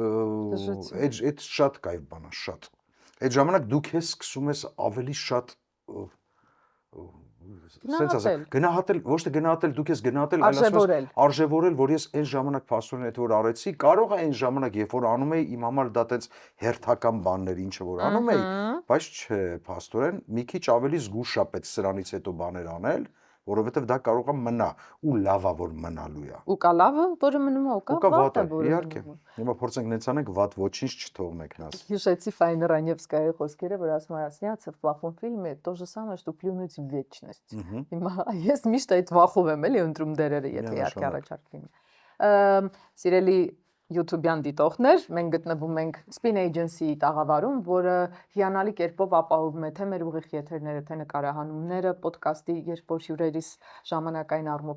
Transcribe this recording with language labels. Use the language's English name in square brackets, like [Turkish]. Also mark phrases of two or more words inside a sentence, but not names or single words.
[Armenian] այդ շատ կայֆ բան է, շատ։ Այդ ժամանակ դու քեզ սկսում ես ավելի շատ սենց ասած գնահատել, ոչ թե գնահատել, դու քեզ գնահատել, այլ ասում ես արժևորել, որ ես այն ժամանակ փաստորեն այդ որ արեցի, կարող է այն ժամանակ, երբ որ անում էի, իմ համար դա տենց հերթական բաններ, ինչը որ անում էի, բայց չէ, փաստորեն մի քիչ ավելի զգուշ է պետք սրանից հետո բաներ անել, որովհետև դա կարող է մնա ու լավա որ մնալու է։ Ու կա լավը, որը մնում է, ու կա վատը, որը իհարկե։ Հիմա փորձենք նենց անենք, վատ ոչինչ չթողնենք нас։ Հիշեցի Ֆայնը Ռանևսկայի խոսքերը, որ ասում է, [Russian] «Сняться в плохом фильме то же самое, что плюнуть в вечность»։ [Armenian] Հիմա ես միշտ այդ վախով եմ էլի ընտրում դերերը, եթե իհարկե առաջարկվին։ Սիրելի YouTube-յան դիտողներ, մենք գտնվում ենք Spin Agency-ի տաղավարում, որը հիանալի կերպով ապահովում է թե մեր ուղիղ եթերները, թե նկարահանումները, ոդկասթի, երբ որ հյուրերիս ժամանակային առումով